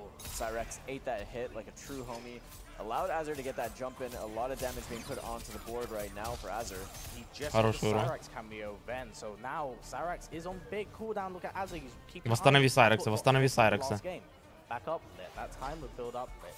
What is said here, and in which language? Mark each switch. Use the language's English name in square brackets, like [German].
[English] Cyrax ate that hit like a true homie. Allowed Azur to get that jump in. A lot of damage being put onto the board right now for Azur. He just had the Cyrax cameo then, so now Cyrax is on big cooldown. Look at Azur, he's keeping. [Russian] Восстанови Cyrax'а. [English] Back up, let that time would build up.